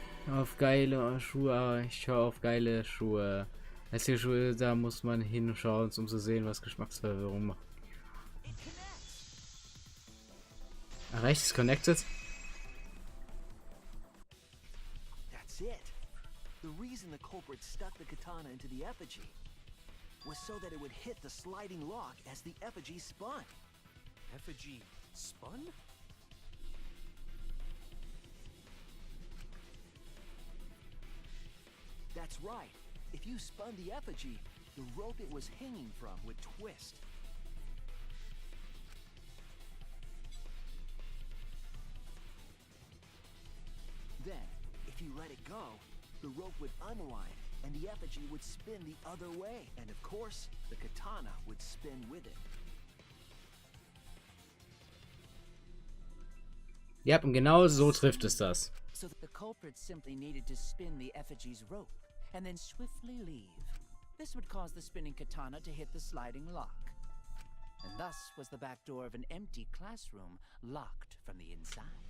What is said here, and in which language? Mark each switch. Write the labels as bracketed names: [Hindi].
[German] Auf geile Schuhe, ich schaue auf geile Schuhe. Hässliche Schuhe, da muss man hinschauen, um zu sehen, was Geschmacksverwirrung macht. Erreicht ist connected. [English] That's it. The reason the culprit stuck the katana into the effigy was so that it would hit the sliding lock as the effigy spun. Effigy spun? That's right. If you spun the effigy, the rope it was hanging from would twist. Then, if you let it go, the rope would unwind and the effigy would spin the other way. And of course, the katana would spin with it. [German] Ja, und genau so trifft es das. [English] So the culprit simply needed to spin the effigy's rope and then swiftly leave. This would cause the spinning katana to hit the sliding lock. And thus was the back door of an empty classroom locked from the inside.